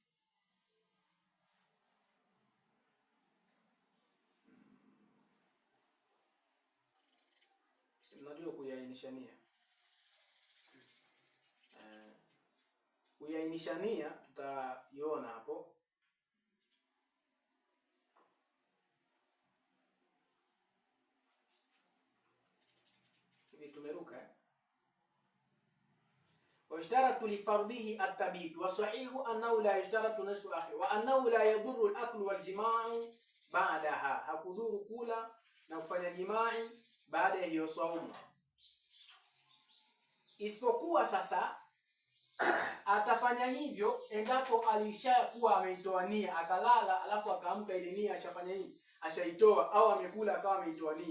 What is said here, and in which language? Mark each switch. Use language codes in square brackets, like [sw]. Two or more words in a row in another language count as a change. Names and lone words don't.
[sw] Tunajua kuiainisha nia. Kuiainisha nia tutaiona hapo. Tumeruka. [ar] واشترط لفرضه التبيت وصحيح أنه لا يشترط نصف آخر وأنه لا يضر الأكل والجماع بعدها, [sw] hakudhuru kula na kufanya jimai baada ya hiyo saumu, isipokuwa sasa atafanya hivyo endapo alishakuwa ameitoa nia, akalala alafu akaamka ile nia ashafanya nini, ashaitoa, au amekula akawa ameitoa nia.